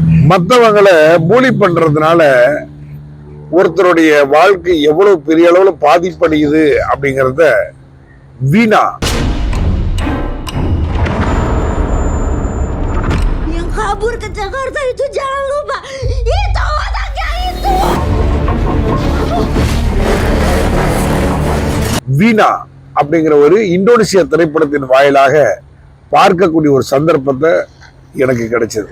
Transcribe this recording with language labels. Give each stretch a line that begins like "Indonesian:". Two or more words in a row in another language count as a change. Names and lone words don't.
Tamil: மற்றவங்களை பூலி பண்றதுனால ஒருத்தருடைய வாழ்க்கை எவ்வளவு பெரிய அளவுல பாதிப்படையுது அப்படிங்கறத வீணா
Indonesian: kabur ke Jakarta itu jangan lupa itu anaknya itu.
Tamil: வீணா அப்படிங்கிற ஒரு இந்தோனேசியா திரைப்படத்தின் வாயிலாக பார்க்கக்கூடிய ஒரு சந்தர்ப்பத்தை எனக்கு கிடைச்சது.